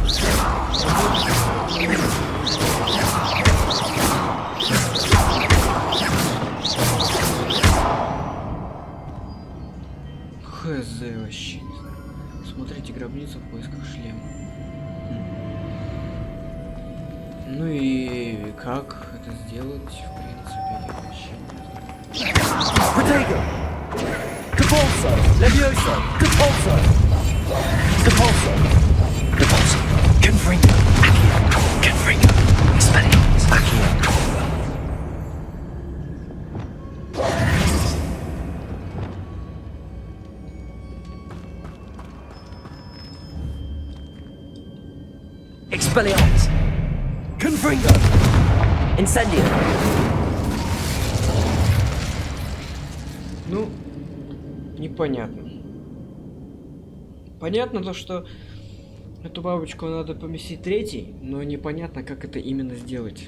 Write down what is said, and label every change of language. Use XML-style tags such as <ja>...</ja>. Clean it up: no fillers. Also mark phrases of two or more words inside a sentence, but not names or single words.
<ru>Хз вообще не знаю. Смотрите гробницу в поисках шлема. Ну и как это сделать, в принципе, я вообще не знаю.</ru> <la>Protego! Repulsor! Leviosa! Repulsor! Repulsor! Repulsor! Confringo! Accio! Confringo! Expelliarmus! Accio! Expelliarmus! Confringo! Incendio!</la> <ru>Ну, непонятно. Понятно то, что эту бабочку надо поместить третий, но непонятно, как это именно сделать.</ru>